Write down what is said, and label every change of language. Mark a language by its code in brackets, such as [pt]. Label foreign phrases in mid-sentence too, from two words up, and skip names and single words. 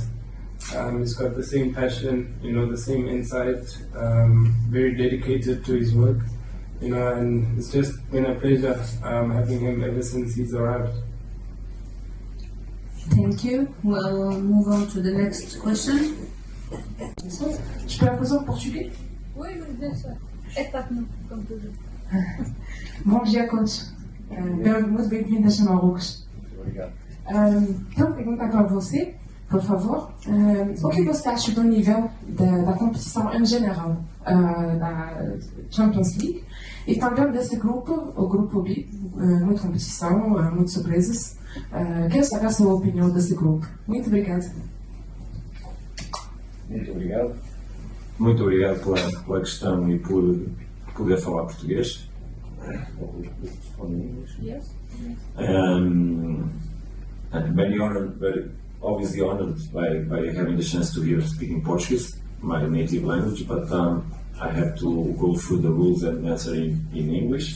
[en] He's got the same passion, the same insight, very dedicated to his work. And it's just been a pleasure having him ever since he's arrived. Thank you. We'll move on to the next question. [fr] Je peux la poser en portugais? Oui, bien sûr. Étape-nous, comme toujours. [pt] Bom dia, coach. Muito bem-vindas a Marrocos. Tenho uma pergunta para você, por favor. O que você acha do nível da competição em geral, da Champions League? E também desse grupo, o grupo B, muita competição, muitas surpresas. Quero saber a sua opinião desse grupo. Muito obrigada. Muito obrigado. Muito obrigado pela questão e por poder falar português. [en] Yes. I'm very obviously honored by having the chance to hear speaking Portuguese, my native language, but I have to go through the rules and answer in English.